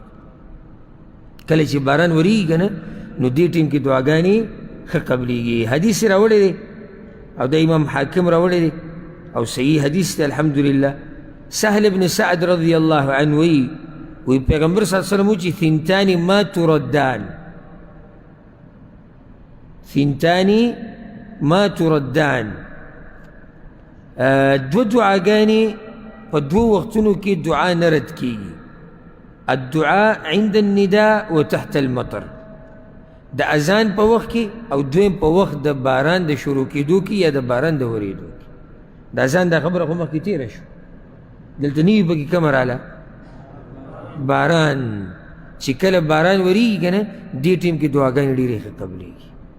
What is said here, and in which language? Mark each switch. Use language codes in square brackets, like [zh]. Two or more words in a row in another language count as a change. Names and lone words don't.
[ps] کله چې باران ورېږي که نه نو دې ټیم کې دعاګانې ښه قبلېږي. حدیث یې راوړی دی او د امام حاکم راوړی دی او صحیح حدیث دی الحمدلله. سهل بن سعد [ar] رضی الله عنه [ps] وی پیغمبر [ar] صلی الله علیه وسلم [ps] چې [ar] ثنتان ما تردان، ثنتان ما تردان، [ps] دو دعاګانې په دوه وختونو کې دعا نه رد کېږي. [ar] الدعاء عند النداء وتحت المطر، [ps] د اذان په وخت کې او دویم په وخت د باران د شروع کېدو کې یا د باران د ورېدو کې. د اذان دا خبره خو مخکې تېره شو، دلته نوي پکې کومه راله؟ باران. چې کله باران ورېږي که نه دې ټیم کې دعاګانې ډېرې ښه قبلېږي.